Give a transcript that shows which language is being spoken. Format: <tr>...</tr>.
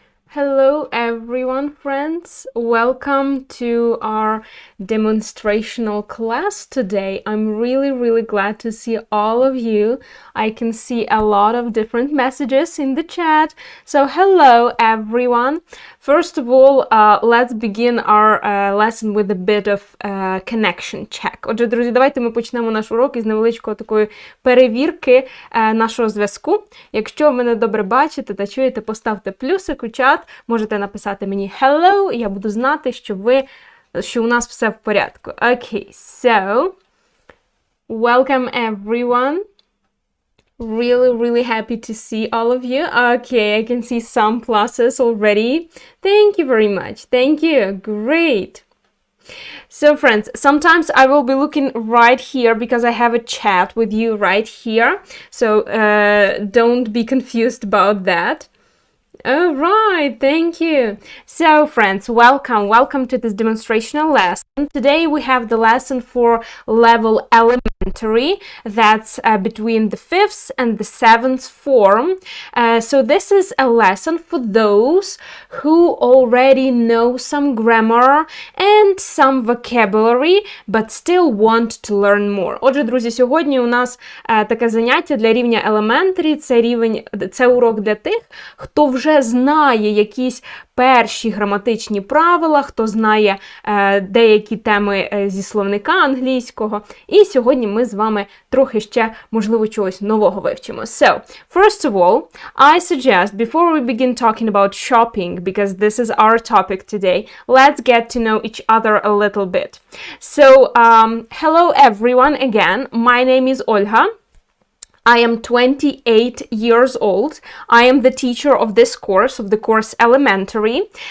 <en>Hello everyone, friends. Welcome to our demonstrational class today. I'm really glad to see all of you. I can see a lot of different messages in the chat. So hello everyone. First of all, let's begin our lesson with a bit of connection check.</en> <uk>Отже, друзі, давайте ми почнемо наш урок із невеличкої такої перевірки нашого зв'язку. Якщо ви мене добре бачите та чуєте, поставте плюсик у чат. Можете написати мені hello, і я буду знати, що у нас все в порядку.</uk> <en>Okay, so, welcome everyone. Really happy to see all of you. Okay, I can see some pluses already. Thank you very much. Thank you. Great. So friends, sometimes I will be looking right here because I have a chat with you right here. So don't be confused about that. All right, thank you. So friends, welcome to this demonstrational lesson. Today we have the lesson for level elementary, that's between the 5th and the 7th form. So this is a lesson for those who already know some grammar and some vocabulary, but still want to learn more.</en> <uk>Отже, друзі, сьогодні у нас таке заняття для рівня elementary, це урок для тих, хто вже знає якісь перші граматичні правила, хто знає деякі теми зі словника англійського. І сьогодні ми з вами трохи ще, можливо, чогось нового вивчимо.</uk> <en>So, first of all, I suggest, before we begin talking about shopping, because this is our topic today, let's get to know each other a little bit. So, hello everyone again. My name is Olga. I am 28 years old. I am the teacher of this course, of the course Elementary.</en>